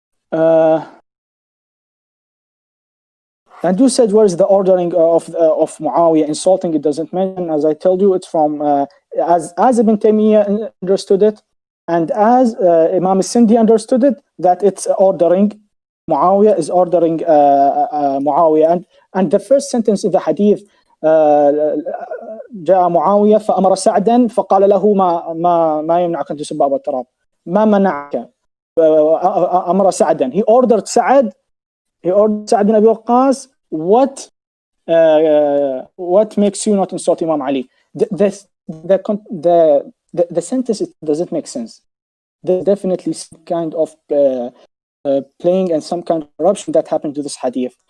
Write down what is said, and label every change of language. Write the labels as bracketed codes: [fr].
[en] And you said where is the ordering of Muawiyah insulting? It doesn't mention. As I told you, it's from as Ibn Taymiyyah understood it, and as Imam al-Sindi understood it, that it's ordering Muawiyah is ordering Muawiyah. And the first sentence in the hadith, [ar] جاء معاوية فأمر سعدا فقال له ما يمنعك أن تسب أبا التراب ما منعك أمر سعدا. [en] He ordered Sa'ad bin Abi Waqqas, what makes you not insult Imam Ali? The sentence doesn't make sense. There's definitely some kind of playing and some kind of corruption that happened to this hadith.